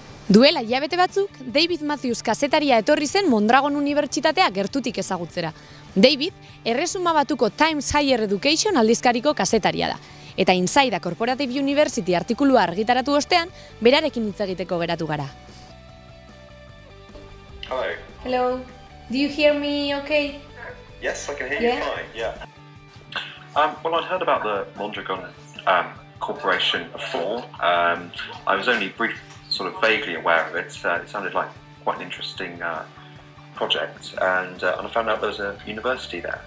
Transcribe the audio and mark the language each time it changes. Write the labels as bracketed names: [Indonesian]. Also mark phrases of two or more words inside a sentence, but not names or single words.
[Basque] Duela hilabete batzuk, David Matthews kazetaria etorri zen Mondragon Unibertsitatea gertutik ezagutzera. David, erresuma batuko Times Higher Education aldizkariko kazetaria da. Eta Inside a Cooperative University artikulua argitaratu ostean, berarekin hitz egiteko geratu gara. [English] Hello. Hello. Do you hear me okay? Yes, I can hear you fine, yeah. Well, I'd heard about the Mondragon Corporation before. I was only sort of vaguely aware of it. It sounded like quite an interesting project, and I found out there was a university there.